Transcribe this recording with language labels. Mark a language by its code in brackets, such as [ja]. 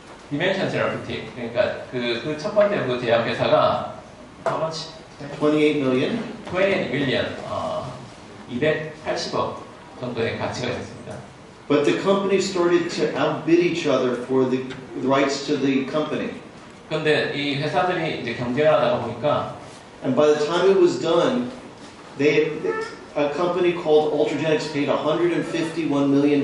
[ko] 디멘션 세라피틱 그러니까 그 첫 번째 그 제약회사가 [en] how much? 28 million. 28 million [ko] 280억 정도의 가치가 있었습니다. [en] But the company started to outbid each other for the rights to the company. [ko] 그런데 이 회사들이 이제 경쟁을 하다가 보니까 [en] And by the time it was done, a company called Ultragenics paid $151 million